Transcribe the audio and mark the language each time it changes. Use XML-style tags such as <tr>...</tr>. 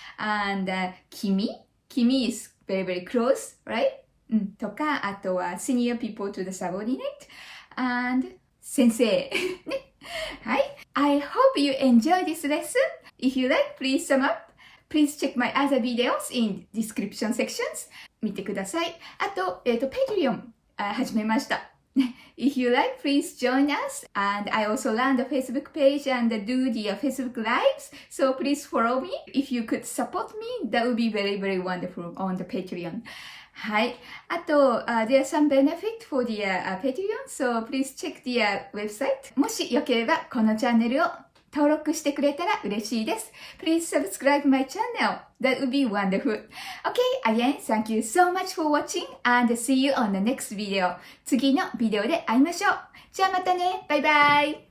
<en>And 君 is very, very close, right?</en> <ja>とか、あとは</ja> <en>senior people to the subordinate and 先生ね。</en> <ja>はい。</ja> <en>I hope you enjoy this lesson. If you like, please sum up. Please check my other videos in description sections.</en> <ja>見てください。あと、Patreon 始めました。</ja> <en>If you like, please join us. And I also run the Facebook page and do the Facebook lives. So please follow me. If you could support me, that would be very, very wonderful on the Patreon.</en> <ja>はい。あと、</ja> <en>there's some benefit for the Patreon, so please check the website.</en> <ja>もしよければ、このチャンネルを登録してくれたら嬉しいです。</ja> <en>Please subscribe my channel. That would be wonderful. Okay, again, thank you so much for watching and see you on the next video.</en> <ja>次のビデオで会いましょう。じゃあまたね。バイバイ。</ja>